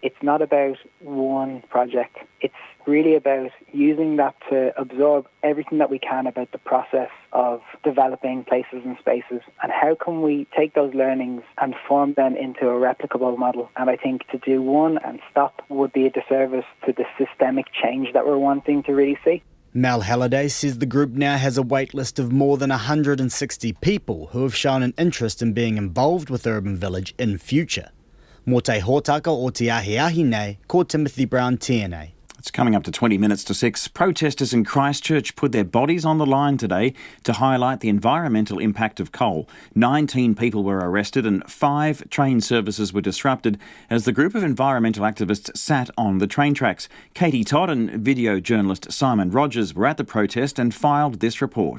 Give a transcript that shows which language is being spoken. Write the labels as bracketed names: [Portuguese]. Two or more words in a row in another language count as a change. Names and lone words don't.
[English] It's not about one project. It's really about using that to absorb everything that we can about the process of developing places and spaces, and how can we take those learnings and form them into a replicable model. And I think to do one and stop would be a disservice to the systemic change that we're wanting to really see. Mel Halliday says the group now has a wait list of more than 160 people who have shown an interest in being involved with Urban Village in future. [Māori] Mō te hōtaka o te ahi nei, ko Timothy Brown tēnei. [English] It's coming up to 20 minutes to 6. Protesters in Christchurch put their bodies on the line today to highlight the environmental impact of coal. 19 people were arrested and 5 train services were disrupted as the group of environmental activists sat on the train tracks. Katie Todd and video journalist Simon Rogers were at the protest and filed this report.